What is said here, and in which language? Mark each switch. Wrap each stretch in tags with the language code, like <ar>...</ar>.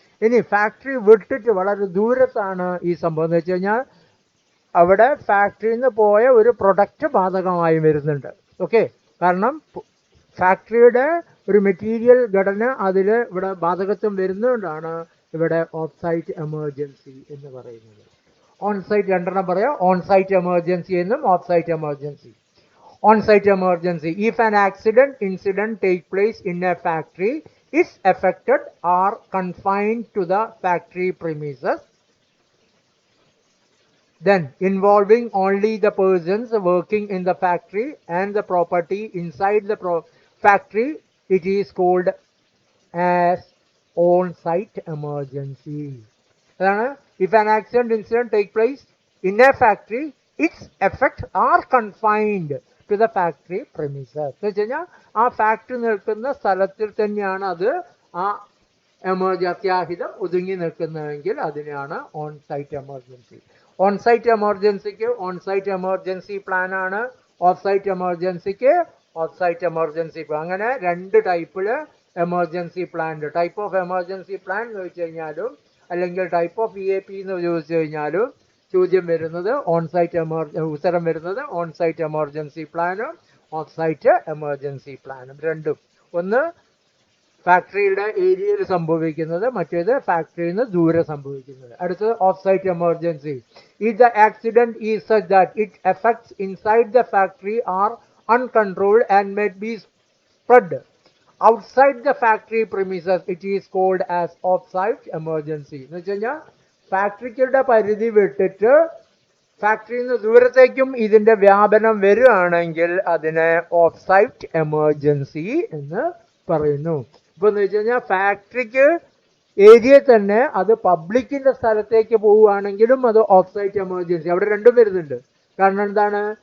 <ml>ഇനി ഫാക്ടറി വിട്ടിട്ട് വളരെ ദൂരത്താണ് ഈ സംഭവം എന്ന് വെച്ച് കഴിഞ്ഞാൽ അവിടെ ഫാക്ടറിയിൽ നിന്ന് പോയ ഒരു പ്രൊഡക്റ്റ് ബാധകമായി വരുന്നുണ്ട്. ഓക്കെ, കാരണം ഫാക്ടറിയുടെ ഒരു മെറ്റീരിയൽ ഘടന അതിൽ ഇവിടെ ബാധകത്വം വരുന്നതുകൊണ്ടാണ് ഇവിടെ ഓഫ് സൈറ്റ് എമർജൻസി എന്ന് പറയുന്നത്. ഓൺ സൈറ്റ് രണ്ടെണ്ണം പറയാം, ഓൺ സൈറ്റ് എമർജൻസി എന്നും of site emergency.</ml> <en>On site emergency: if an incident take place in a factory, its affected are confined to the factory premises, then involving only the persons working in the factory and the property inside the factory, it is called as on site emergency. If an incident take place in a factory, its effects are confined to the factory premises.</en> <ml>എന്ന് വെച്ച് കഴിഞ്ഞാൽ ആ factory നിൽക്കുന്ന സ്ഥലത്തിൽ തന്നെയാണ് അത് ആ അത്യാഹിതം ഒതുങ്ങി നിൽക്കുന്നതെങ്കിൽ അതിനെയാണ് on site emergency. On site എമർജൻസിക്ക് on site emergency plan ആണ്, of site എമർജൻസിക്ക് of site emergency plan. അങ്ങനെ 2 ടൈപ്പില് എമർജൻസി പ്ലാൻ ഉണ്ട്. ടൈപ്പ് ഓഫ് എമർജൻസി പ്ലാൻ എന്ന് വെച്ച് കഴിഞ്ഞാലും അല്ലെങ്കിൽ ടൈപ്പ് ഓഫ് EAP എന്ന് ചോദിച്ചു കഴിഞ്ഞാലും ചോദ്യം വരുന്നത് ഓൺ സൈറ്റ് ഉത്തരം വരുന്നത് ഓൺ സൈറ്റ് എമർജൻസി പ്ലാനും ഓഫ് സൈറ്റ് എമർജൻസി പ്ലാനും രണ്ടും. ഒന്ന് ഫാക്ടറിയുടെ ഏരിയയിൽ സംഭവിക്കുന്നത്, മറ്റേത് ഫാക്ടറിയിൽ നിന്ന് ദൂരെ സംഭവിക്കുന്നത്. അടുത്തത്</ml> <en>Off site emergency: if the accident is such that its effects inside the factory are uncontrolled and may be spread outside the factory premises, it is called as off site emergency.</en> <ml>എന്ന് വെച്ച് കഴിഞ്ഞാൽ ഫാക്ടറിക്കുടെ പരിധി വിട്ടിട്ട് ഫാക്ടറിയിൽ നിന്ന് ദൂരത്തേക്കും ഇതിന്റെ വ്യാപനം വരികയാണെങ്കിൽ അതിനെ ഓഫ് സൈറ്റ് എമർജൻസി എന്ന് പറയുന്നു. ഇപ്പൊ എന്ന് വെച്ച് കഴിഞ്ഞാൽ ഫാക്ടറിക്ക് ഏരിയ തന്നെ അത് പബ്ലിക്കിന്റെ സ്ഥലത്തേക്ക് പോവുകയാണെങ്കിലും അത് ഓഫ് സൈറ്റ് എമർജൻസി. അവിടെ രണ്ടും വരുന്നുണ്ട്. കാരണം എന്താണ്?</ml>